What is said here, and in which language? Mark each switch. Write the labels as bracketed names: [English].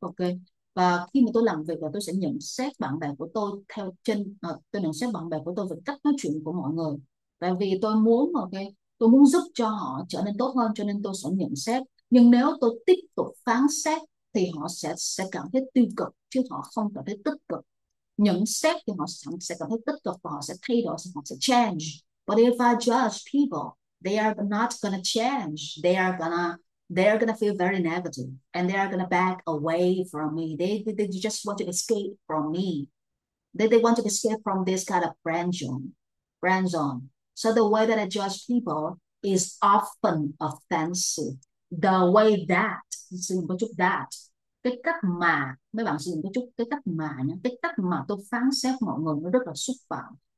[Vietnamese] Ok, và khi mà tôi làm việc là tôi sẽ nhận xét bạn bè của tôi theo tôi nhận xét bạn bè của tôi về cách nói chuyện của mọi người, tại vì tôi muốn, ok, tôi muốn giúp cho họ trở nên tốt hơn, cho nên tôi sẽ nhận xét. Nhưng nếu tôi tiếp tục phán xét thì họ sẽ cảm thấy tiêu cực, chứ họ không cảm thấy tích cực. Nhận xét thì họ sẽ cảm thấy tích cực và họ sẽ thay đổi, họ sẽ change. [English] But if I judge people, they are not gonna change. They are gonna feel very negative, and they are gonna back away from me. They just want to escape from me. They want to escape from this kind of friend zone. So the way that I judge people is often offensive. The way that, [Vietnamese] sử dụng có chút that, cái cách mà mấy bạn sử dụng có chút cái cách mà nhé, cái cách mà tôi phán xét mọi người nó rất là xúc phạm.